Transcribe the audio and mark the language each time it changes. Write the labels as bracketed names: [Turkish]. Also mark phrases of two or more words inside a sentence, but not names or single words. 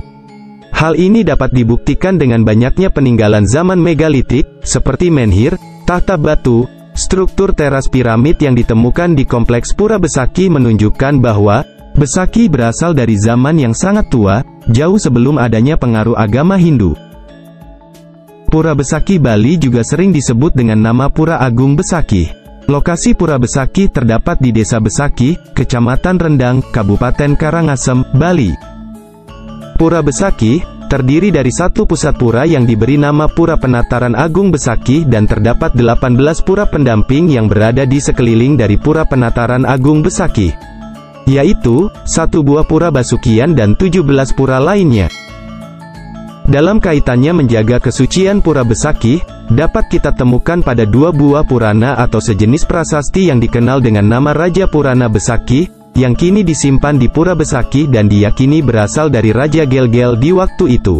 [Indonesian] Hal ini dapat dibuktikan dengan banyaknya peninggalan zaman megalitik, seperti menhir, tahta batu, struktur teras piramid yang ditemukan di kompleks Pura Besaki menunjukkan bahwa Besaki berasal dari zaman yang sangat tua, jauh sebelum adanya pengaruh agama Hindu. Pura Besaki Bali juga sering disebut dengan nama Pura Agung Besaki. Lokasi Pura Besaki terdapat di Desa Besaki, Kecamatan Rendang, Kabupaten Karangasem, Bali. Pura Besaki terdiri dari satu pusat pura yang diberi nama Pura Penataran Agung Besaki dan terdapat 18 pura pendamping yang berada di sekeliling dari Pura Penataran Agung Besaki, yaitu, 1 buah pura Basukian dan 17 pura lainnya. Dalam kaitannya menjaga kesucian Pura Besaki, dapat kita temukan pada 2 buah Purana atau sejenis prasasti yang dikenal dengan nama Raja Purana Besaki, yang kini disimpan di Pura Besaki dan diyakini berasal dari Raja Gelgel di waktu itu.